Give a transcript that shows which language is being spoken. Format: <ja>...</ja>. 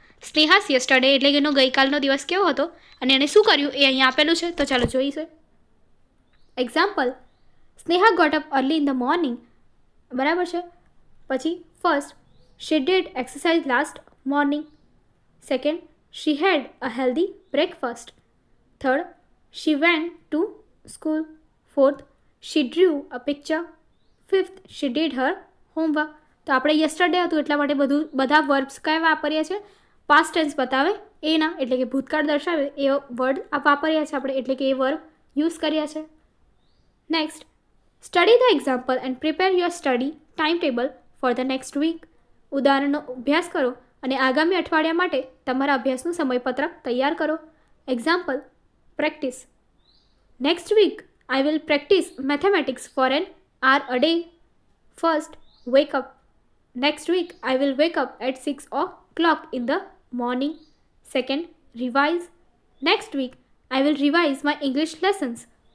<en>સ્નેહાસ યસ્ટરડે</en> <gu>એટલે કે એનો ગઈકાલનો દિવસ કેવો હતો અને એણે શું કર્યું એ અહીંયા આપેલું છે. તો ચાલો જોઈશું.</gu> <en>Example, Sneha got up early in the morning.</en> <gu>બરાબર છે. પછી</gu> <en>First, she did exercise last morning. Second, she had a healthy breakfast. Third, she went to school. Fourth, she drew a picture. Fifth, she did her homework.</en> <gu>તો આપણે yesterday હતું એટલા માટે બધા verbs કયા વાપર્યા છે? પાસ્ટ ટેન્સ બતાવે એના, એટલે કે ભૂતકાળ દર્શાવે એ વર્ડ વાપર્યા છે આપણે, એટલે કે એ વર્બ યુઝ કર્યા છે.</gu> <en>Next, study the example and prepare your study timetable for the next week.</en> <gu>ઉદાહરણનો અભ્યાસ કરો અને આગામી અઠવાડિયા માટે તમારા અભ્યાસનું સમયપત્રક તૈયાર કરો.</gu> <en>Example, practice. Next week, I will practice mathematics for an hour a day. First, wake up. Next week, I will wake up at 6 o'clock in the morning. Second, revise. Next week, I will revise my English lessons.</en>